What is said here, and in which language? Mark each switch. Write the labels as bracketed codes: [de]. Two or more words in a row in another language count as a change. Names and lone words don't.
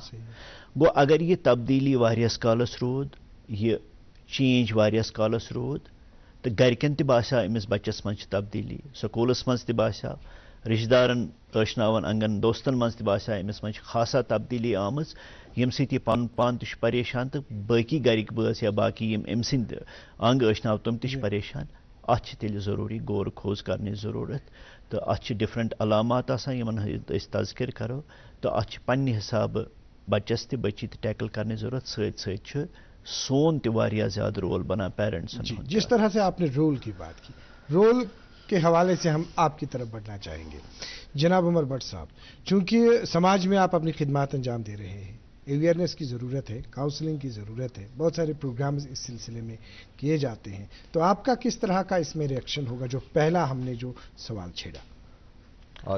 [ks] گوٚو اگر یہِ تبدیلی واریاہس کالس روٗد, یہِ چینج واریاہس کالس روٗد, تہٕ گرِکٮ۪ن تہِ باسیٛو أمِس بچس منٛز چھِ تبدیلی, سکوٗلس منٛز تہِ باسیٛو, رشتہٕ دارن ٲشناون انگن دوستن منٛز تہِ باسیٛو أمِس منٛز چھِ خاصا تبدیلی آمٕژ, ییٚمہِ سۭتۍ یہِ پنُن پان تہِ چھُ پریشان تہٕ باقی گرِکۍ بٲژ یا باقی یِم أمۍ سٕنٛدۍ انگ ٲشناو تِم تہِ چھِ پریشان. اتھ چھِ تیٚلہِ ضروٗری غور کھوژ کرنٕچ ضروٗرت, تہٕ اتھ چھِ ڈفرنٹ علامات آسان یِمن ہٕنٛدۍ أسۍ تذکر کرو, تہٕ اتھ چھِ پننہِ حسابہٕ بچس تہِ بچی تہِ ٹیکل کرنٕچ ضروٗرت. سۭتۍ سۭتۍ چھُ سون تہِ واریاہ زیادٕ رول بنان پیرنٹسن ہُنٛد. [ur] جس طرح سے آپ نے رول کی بات کی, رول کے حوالے سے ہم آپ کی طرف بڑھنا چاہیں گے. جناب عمر بٹ صاحب, چونکہ سماج میں آپ اپنی خدمات انجام دے رہے ہیں, اویئرنیس کی ضرورت ہے, کاؤنسلنگ کی ضرورت ہے, بہت سارے پروگرامز اس سلسلے میں کیے جاتے ہیں, تو آپ کا کس طرح کا اس میں ریئیکشن ہوگا جو پہلا ہم نے جو سوال چھیڑا؟